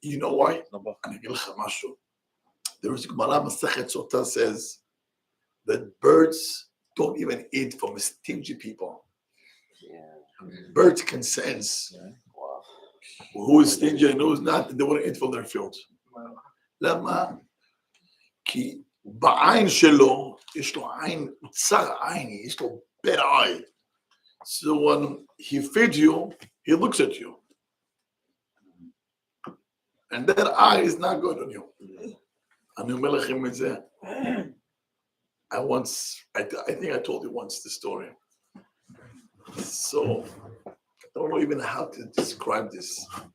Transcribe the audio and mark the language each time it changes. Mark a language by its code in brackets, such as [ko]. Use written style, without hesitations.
[en] You know why? [he] אני אגיד לך משהו. [en] There is a Gemara Masechet Sota says that birds don't even eat from stingy people. Birds can sense who is stingy and who is not, and they want to eat from their fields. [he] למה? כי בעין שלו, יש לו עין, אוצר עין, יש לו bad eye. [en] So when he feeds you, he looks at you. And that eye is not good on you. [he] אני אומר לכם את זה. [en] I think I told you once the story. So, I don't know even how to describe this.